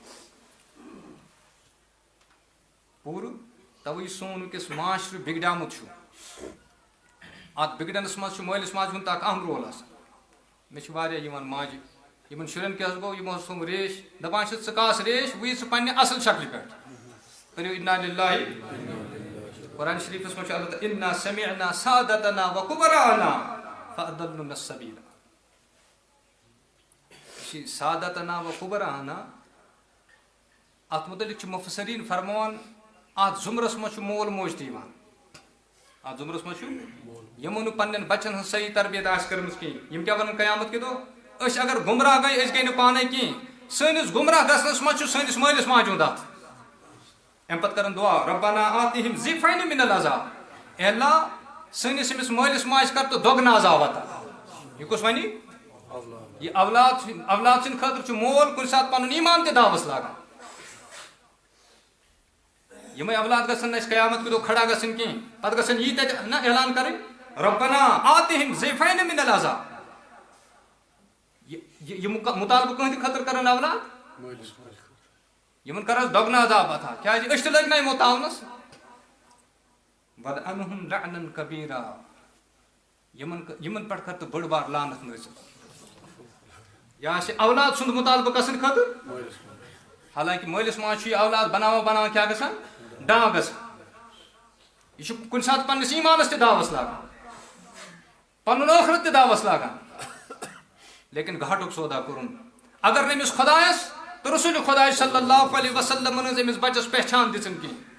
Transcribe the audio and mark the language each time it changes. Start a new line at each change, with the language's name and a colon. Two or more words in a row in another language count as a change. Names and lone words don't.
Kashmiri: پوٗرٕ تَوَے یُس سون وٕنکٮ۪س معاشرٕ بِگڈیومُت چھُ اَتھ بِگڈنَس منٛز چھُ مٲلِس ماجہِ ہُنٛد تہِ اکھ اہم رول آسان. مےٚ چھِ واریاہ یِوان ماجہِ یِمن شُرٮ۪ن کیٛاہ حظ گوٚو یِمو حظ تھوٚم ریش دَپان چھِس ژٕ کاس ریش وۄنۍ یہِ ژٕ پنٛنہِ اَصٕل شکلہِ پٮ۪ٹھ کٔرِو
Arabic: اِنا لِلّٰہِ.
Kashmiri: قرآن شریٖفَس منٛز چھُ اللہ تعالیٰ
Arabic: اِنا سمعنا سادتنا وکبراءنا فأضلونا السبیٖل.
Kashmiri: یہِ چھِ
Arabic: سادتنا وکبراءنا
Kashmiri: اَتھ متعلق چھُ مُفسریٖن فرماوان اَتھ ضُمرَس منٛز چھُ مول موج تہِ یِوان. اَتھ ضُمرَس منٛز چھُ یِمو نہٕ پنٛنٮ۪ن بچن ہٕنٛز صحیح تربیت آسہِ کٔرمٕژ کِہیٖنۍ یِم کیٛاہ وَنان قیامت کہِ دۄہ أسۍ اگر گُمراہ گٔے أسۍ گٔے نہٕ پانے کِہیٖنۍ سٲنِس گُمراہ گژھنَس منٛز چھُ سٲنِس مٲلِس ماجہِ ہُنٛد اَتھ. اَمہِ پتہٕ کَرن دُعا
Arabic: ربنا آتِہِم ضِعفَینِ مِنَ العذاب
Kashmiri: اے اللہ سٲنِس أمِس مٲلِس ماجہِ کر تہٕ دۄگنہٕ عذاب عطا. یہِ کُس وَنہِ یہِ اولاد سٕنٛدِ خٲطرٕ چھُ مول کُنہِ ساتہٕ پنُن ایٖمان تہِ داوَس لاگان. یِمے اولاد گژھن نہٕ اَسہِ قیامت کہِ دۄہ کھڑا گژھٕنۍ کِہیٖنۍ پتہٕ گژھن یی تَتہِ نہ اعلان کَرٕنۍ
Arabic: ربنا آتِہِم ضِعفَینِ مِنَ العذاب.
Kashmiri: یہِ مُطالبہٕ کٕہٕنٛدِ خٲطرٕ کَرن اولاد یِمن کر حظ دۄگنہٕ عذاب عطا کیٛازِ أسۍ تہِ لٔگۍ نہ یِمو تاونَس
Arabic: وَلْعَنْهُمْ لَعْنًا كَبِيرًا
Kashmiri: یِمن پٮ۪ٹھ کر تہٕ بٔڑ بار لعنت نٲزِل. یہِ آسہِ اولاد سُنٛد مُطالبہٕ کَسٕنٛدِ خٲطرٕ حالانکہِ مٲلِس ماجہِ چھُ یہِ اولاد بناوان کیٛاہ گژھان ڈاں گژھان. یہِ چھُ کُنہِ ساتہٕ پنٛنِس ایٖمانَس تہِ داوَس لاگان پنُن ٲخرت تہِ داوَس لاگان لیکِن گھاٹُک سودا کوٚرُن اگر نہٕ أمِس خۄدایَس تہٕ رسوٗلِ خۄداے
Arabic: صلی اللہ علیہ وسلمن
Kashmiri: ہٕنٛز أمِس بَچَس پہچان دِژٕن کِہیٖنۍ.